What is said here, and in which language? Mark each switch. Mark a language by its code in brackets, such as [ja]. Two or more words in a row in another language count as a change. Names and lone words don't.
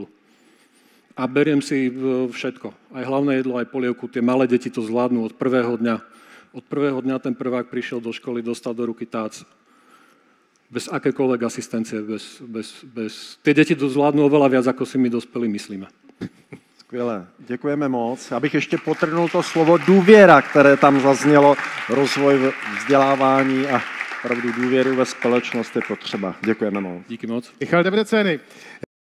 [sk] A beriem si všetko, aj hlavné jedlo, aj polievku. Tie malé deti to zvládnu od prvého dňa. Od prvého dňa ten prvák prišiel do školy, dostal do ruky tác. Bez akékoľvek asistencie. Tie deti to zvládnu oveľa viac, ako si my dospelí myslíme. [cs] Skvělé, děkujeme moc. Já bych ještě podtrhnul to slovo důvěra, které tam zaznělo, rozvoj vzdělávání a opravdu důvěru ve společnost je potřeba. Děkujeme moc. Díky moc. Michal Debreceny.